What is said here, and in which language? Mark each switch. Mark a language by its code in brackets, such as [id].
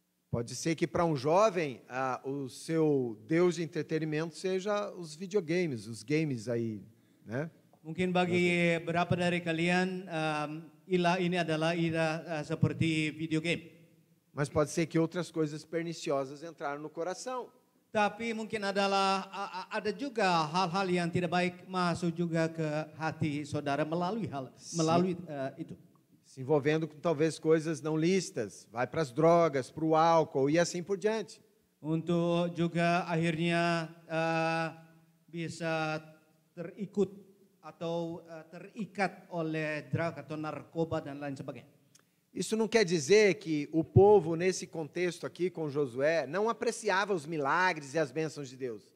[pt] Pode ser que para um jovem o seu Deus de entretenimento seja os videogames, os games aí, né? [id] Mungkin bagi beberapa dari kalian ilah ini adalah ilah seperti video game. [pt] Mas pode ser que outras coisas perniciosas entraram no coração. [id] Tapi mungkin ada juga hal-hal yang tidak baik masuk juga ke hati saudara melalui itu. [pt] Se envolvendo com talvez coisas não lícitas, vai para as drogas, para o álcool e assim por diante. [id] Untuk juga akhirnya bisa terikut atau terikat oleh drug atau narkoba dan lain sebagainya. [pt] Isso não quer dizer que o povo, nesse contexto aqui com Josué, não apreciava os milagres e as bênçãos de Deus.